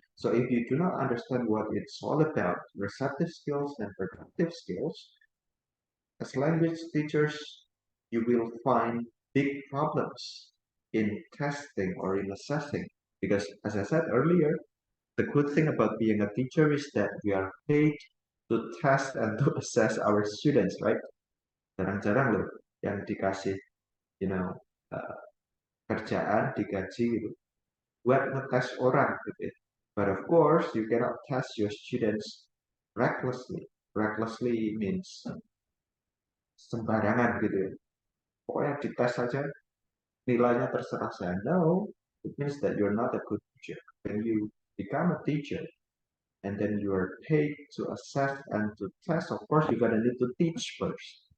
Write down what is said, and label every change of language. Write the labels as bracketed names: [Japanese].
[English] So if you do not understand what it's all about, receptive skills and productive skills, as language teachers, you will find big problems in testing or in assessing. Because as I said earlier, the good thing about being a teacher is that we are paid to test and to assess our students, right? [Indonesian] Jarang-jarang loh yang dikasih, uh, kerjaan, digaji gitu, buat ngetes orang gitu. [English] But of course, you cannot test your students recklessly. Recklessly means [Indonesian] sembarangan gitu ya. Pokoknya dites saja, nilainya terserah saya. [English] No, it means that you're not a good teacher. When you become a teacher, and then you are paid to assess and to test, of course you're gonna need to teach first.